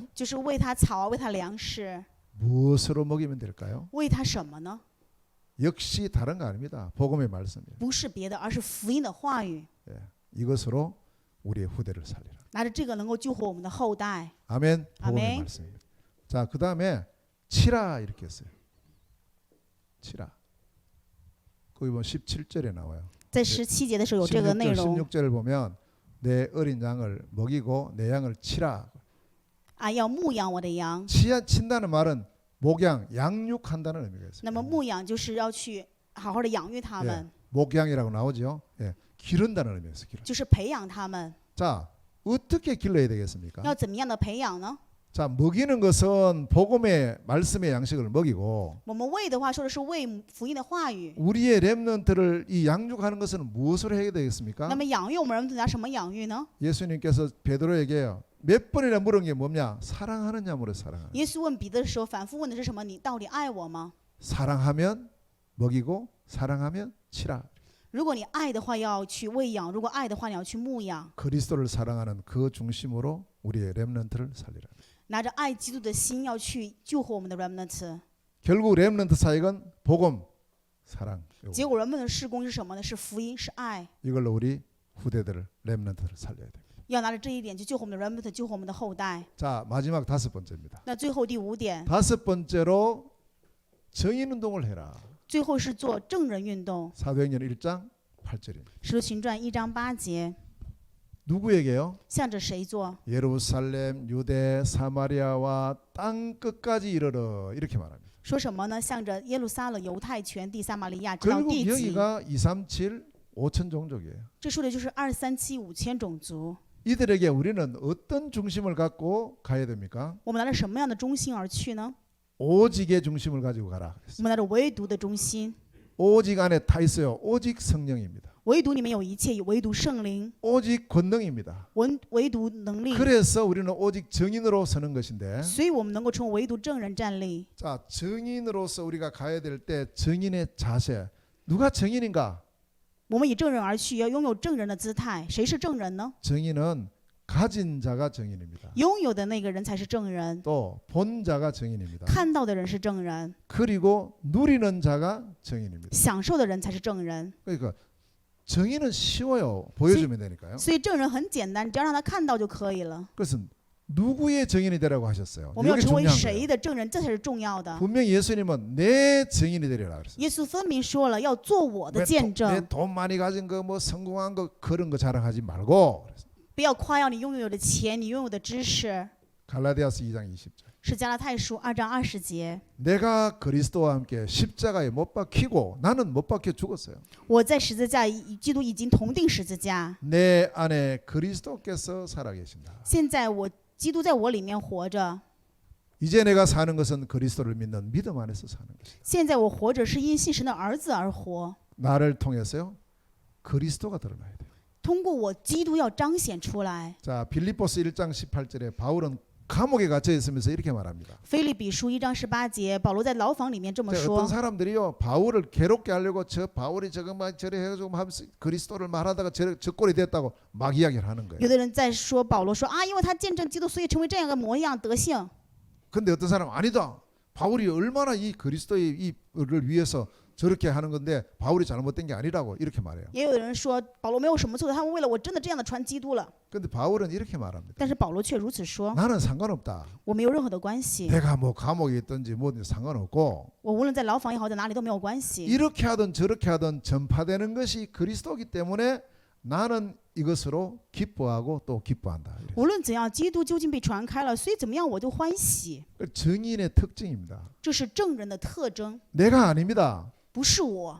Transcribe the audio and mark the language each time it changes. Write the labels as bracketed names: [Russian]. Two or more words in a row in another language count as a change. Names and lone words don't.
[Chinese] 就是喂它草啊，喂它粮食。 [Korean] 무엇으로 먹이면 될까요? [Chinese] 喂它什么呢？ [Korean] 역시 다른 거 아닙니다. 복음의 말씀이에요. [Chinese] 不是别的，而是福音的话语。 [Korean] 이것으로 우리의 후대를 살리라. [Chinese] 拿着这个能够救活我们的后代。 [Korean] 아멘. 복음의 아멘. 말씀입니다. 자, 그다음에 치라 이렇게 했어요. 치라. 거기 보면 17절에 나와요. [Chinese] 在17节的时候有这个内 [Korean] 16절, [Chinese] 容 [Korean] 16절을 보면 내 어린 양을 먹이고 내 양을 치라. [Chinese] 啊，要牧养我的羊。 [Korean] 친다는 말은 목양, 양육한다는 의미가 [Chinese] 那么 [Korean] 있어요. [Chinese] 牧养就是要去好好的养育他们， [Korean] 목양이라고 나오죠. 예, 기른다는 의미가 있어요. 기른. [Chinese] 就是培养他们。 [Korean] 자, 어떻게 길러야 되겠습니까? [Chinese] 要怎么样的培养呢？ [Korean] 자, 먹이는 것은 복음의 말씀의 양식을 먹이고 [Chinese] 我们喂的话说的是喂福音的话语， [Korean] 우리의 렘넌트를 이 양육하는 것은 무엇으로 해야 [Chinese] 那 [Korean] 되겠습니까? [Chinese] 么养育我们人拿什么养育呢？ [Korean] 예수님께서 베드로에게 몇 번이나 물은 게 뭐냐? 사랑하느냐 물어 사랑하느냐. [Chinese] 耶稣问彼得的时候，反复问的是什么？你到底爱我吗？ [Korean] 사랑하면 먹이고 사랑하면 치라. [Chinese] 如果你爱的话，要去喂养；如果爱的话，你要去牧养。 [Korean] 그리스도를 사랑하는 그 중심으로 우리의 렘넌트를 살리라. [Chinese] 拿着爱基督的心，要去救活我们的 remnant。 [Korean] 결국 렘넌트 사역은 복음, 사랑. [Chinese] 结果人们的事工是什么呢？是福音，是爱。 [Korean] 이걸로 우리 후대들을 렘넌트를 살려야 됩니다. [Chinese] 要拿着这一点去救活我们的 remnant，救活我们的后代。 [Korean] 자, 마지막 5번째입니다. [Chinese] 那最后第5点， [Korean] 5번째로 정인 운동을 해라. [Chinese] 最后是做证人运动。 [Korean] 사도행전 1장 8절입니다. [Chinese] 使徒行传1章8节， [Korean] 누구에게요? [Chinese] 向着谁做？ [Korean] 예루살렘, 유대, 사마리아와 땅 끝까지 이르러 이렇게 말합니다. [Chinese] 说什么呢？向着耶路撒冷、犹太全地、撒玛利亚，直到 [Korean] 결국 [Chinese] 地极。 [Korean] 여기가 237 5천 종족이에요. [Chinese] 这说的就是237 5000种族。 [Korean] 이들에게 우리는 어떤 중심을 갖고 가야 됩니까? [Chinese] 我们拿着什么样的中心而去呢？ [Korean] 오직의 중심을 가지고 가라. [Chinese] 我们拿着唯独的中心， [Korean] 오직 안에 다 있어요. 오직 성령입니다. [Chinese] 唯独里面有一切，唯独圣灵， [Korean] 오직 권능입니다. [Chinese] 唯独能力。 [Korean] 그래서 우리는 오직 증인으로 서는 것인데, [Chinese] 所以我们能够成为唯独证人站立。 [Korean] 자, 증인으로서 우리가 가야 될 때 증인의 자세. 누가 증인인가? [Chinese] 我们以证人而去，要拥有证人的姿态。谁是证人呢？ [Korean] 증인은 가진 자가 증인입니다. [Chinese] 拥有的那个人才是证人， [Korean] 또 본 자가 증인입니다. [Chinese] 看到的人是证人， [Korean] 그리고 누리는 자가 증인입니다. [Chinese] 享受的人才是证人。 [Korean] 그러니까 증인은 쉬워요. 보여주면 되니까요. [Chinese] 所以证人很简单，只要让他看到就可以了。 [Korean] 그것은 누구의 증인이 되라고 하셨어요. [Chinese] 我们要 [Korean] 이게 [Chinese] 成为 [Korean] 중요한 [Chinese] 谁 [Korean] 거예요. [Chinese] 的证人，这才是重要的。 [Korean] 분명히 예수님은 내 증인이 되리라 그랬어요. [Chinese] 耶稣分明说了，要做我的见证， [Korean] 내 돈 많이 가진 거 뭐 성공한 거 그런 거 자랑하지 말고. [Chinese] 不要夸耀你拥有的钱，你拥有的知识。 [Korean] 갈라디아서 2장 20절. [Chinese] 是加拉太书2章20节。 [Korean] 내가 그리스도와 함께 십자가에 못 박히고 나는 못 박혀 죽었어요. [Chinese] 我在十字架与基督已经同定十字架， [Korean] 내 안에 그리스도께서 살아계신다. [Chinese] 现在基督在我里面活着。 [Korean] 이제 내가 사는 것은 그리스도를 믿는 믿음 안에서 사는 것이다. [Chinese] 现在我活着是因信神的儿子而活， [Korean] 나를 통해서요 그리스도가 드러나야 돼요. [Chinese] 通过我基督要彰显出来。 [Korean] 자, 빌립보스 1장 18절에 바울은 감옥에 gat혀 있으면서 이렇게 말합니다. [Chinese] 腓立比书1章18节，保罗在牢房里面这么 [Korean] 어떤 [Chinese] 说。 [Korean] 사람들이요 바울을 괴롭게 하려고 저 바울이 저거 막 저래 해가지고 하면서 그리스도를 말하다가 저 꼴이 됐다고 막 이야기를 하는 [Chinese] 有 [Korean] 거예요. [Chinese] 的人在说保罗说啊，因为他见证基督，所以成为这样的模样德性。 [Korean] 근데 어떤 사람은 아니다. 바울이 얼마나 이 그리스도의 이를 위해서 저렇게 하는 건데 바울이 잘못된 게 아니라고 이렇게 말해요. [Chinese] 也有的人说保罗没有什么错的，他们为了我真的这样的传基督了。 [Korean] 근데 바울은 이렇게 말합니다. [Chinese] 但是保罗却如此说， [Korean] 나는 상관없다. [Chinese] 我没有任何的关系， [Korean] 내가 뭐 감옥에 있든지 뭐든 상관없고 [Chinese] 我无论在牢房也好，在哪里都没有关系。 [Korean] 이렇게 하든 저렇게 하든 전파되는 것이 그리스도이기 때문에 나는 이것으로 기뻐하고 또 기뻐한다. [Chinese] 无论怎样，基督究竟被传开了，所以怎么样我就欢喜。 [Korean] 증인의 특징입니다. [Chinese] 这是证人的特征， [Korean] 내가 아닙니다. [Chinese] 不是我，